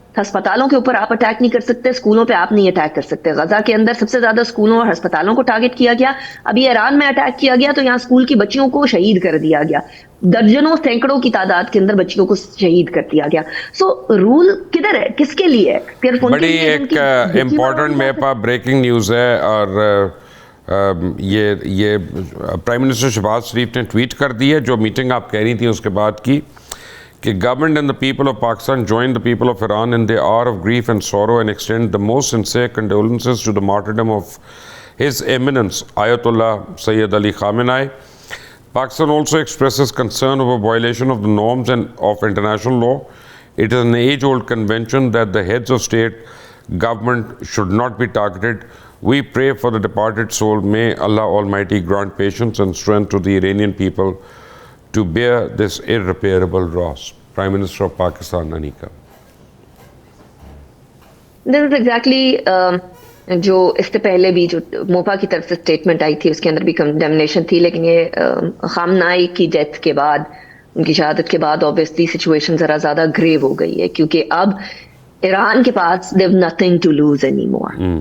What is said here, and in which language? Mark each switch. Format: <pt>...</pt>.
<hi>अस्पतालों के ऊपर आप अटैक नहीं कर सकते, स्कूलों पे आप नहीं अटैक कर सकते। गजा के अंदर सबसे ज्यादा स्कूलों और अस्पतालों को टारगेट किया गया। अभी ईरान में अटैक किया गया तो यहाँ स्कूल की बच्चियों को शहीद कर दिया गया, दर्जनों सैकड़ों की तादाद के अंदर बच्चियों को शहीद कर दिया गया। सो रूल किधर है, किसके लिए है? सिर्फ बड़ी एक इम्पोर्टेंट मेरे पास ब्रेकिंग न्यूज़ है, और ये प्राइम मिनिस्टर शहबाज शरीफ ने ट्वीट कर दी है, जो मीटिंग आप कह रही थी उसके बाद की, कि</hi> <en>government and the people of Pakistan join the people of Iran in the hour of grief and sorrow and extend the most sincere condolences to the martyrdom of His Eminence Ayatollah Sayyid Ali Khamenei. Pakistan also expresses concern over violation of the norms and of international law. It is an age-old convention that the heads of state government should not be targeted. We pray for the departed soul. May Allah Almighty grant patience and strength to the Iranian people to bear this irreparable loss. Prime Minister of Pakistan, Anika. This is exactly</en> <hi>जो इससे पहले भी जो मोपा की तरफ से statement आई थी उसके अंदर भी कंडेमनेशन थी, लेकिन ये खामनाई की डेथ के बाद, उनकी शहादत के बाद ऑब्वियसली सिचुएशन जरा ज्यादा ग्रेव हो गई है, क्योंकि अब ईरान के पास</hi> <en>They have nothing to lose anymore.</en>